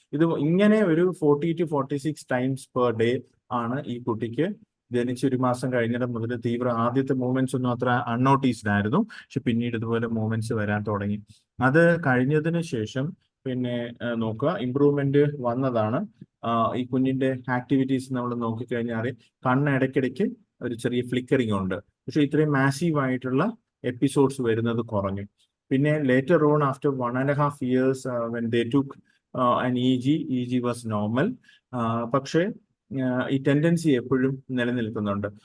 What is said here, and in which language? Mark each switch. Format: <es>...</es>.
<ml>ഇത് ഇങ്ങനെ ഒരു</ml> <en>40 to 46 times per day</en> <ml>ആണ് ഈ കുട്ടിക്ക് ജനിച്ച് 1 മാസം കഴിഞ്ഞിടം മുതൽ ആദ്യത്തെ മൂവ്മെന്റ്സ് ഒന്നും അത്ര അൺനോട്ടീസ്ഡ് ആയിരുന്നു, പക്ഷെ പിന്നീട് ഇതുപോലെ മൂവ്മെന്റ്സ് വരാൻ തുടങ്ങി. അത് കഴിഞ്ഞതിന് ശേഷം പിന്നെ നോക്കുക, ഇമ്പ്രൂവ്മെന്റ് വന്നതാണ്. ഈ കുഞ്ഞിന്റെ ആക്ടിവിറ്റീസ് നമ്മൾ നോക്കിക്കഴിഞ്ഞാൽ കണ്ണ് ഇടയ്ക്കിടയ്ക്ക് ഒരു ചെറിയ ഫ്ലിക്കറിംഗ് ഉണ്ട്, പക്ഷെ ഇത്രയും മാസീവ് ആയിട്ടുള്ള എപ്പിസോഡ്സ് വരുന്നത് കുറഞ്ഞു. പിന്നെ</ml> <en>Later on after 1.5 years when they took an EG was normal.</en> <ml>പക്ഷേ ഈ ടെൻഡൻസി എപ്പോഴും നിലനിൽക്കുന്നുണ്ട്.</ml>